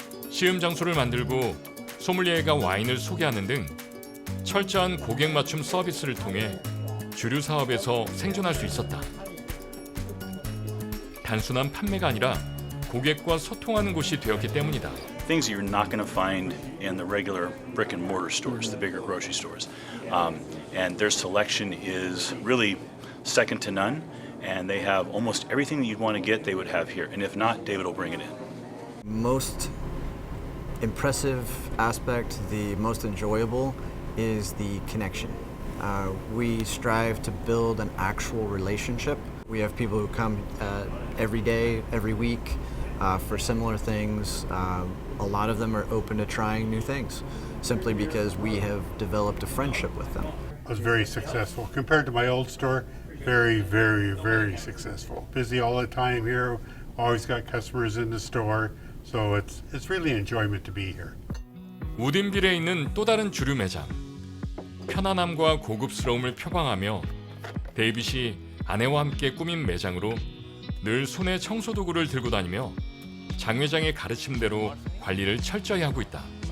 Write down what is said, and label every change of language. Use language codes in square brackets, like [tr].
[ko] 시음 장소를 만들고 소믈리에가 와인을 소개하는 등 철저한 고객 맞춤 서비스를 통해 주류 사업에서 생존할 수 있었다. 단순한 판매가 아니라 고객과 소통하는 곳이 되었기 때문이다. [en] Things that you're not going to find in the regular brick and mortar stores, the bigger grocery stores. And their selection is really second to none. And they have almost everything that you'd want to get, they would have here. And if not, David will bring it in. Most impressive aspect, the most enjoyable, is the connection. We strive to build an actual relationship. We have people who come every day, every week for similar things. A lot of them are open to trying new things simply because we have developed a friendship with them. I was very successful. Compared to my old store, very, very, very successful. Busy all the time here, always got customers in the store, So it's really enjoyment to be here. [ko] 우딘빌에 있는 또 다른 주류 매장. 편안함과 고급스러움을 표방하며 데이빗이 아내와 함께 꾸민 매장으로 늘 손에 청소도구를 들고 다니며 장 회장의 가르침대로 관리를 철저히 하고 있다.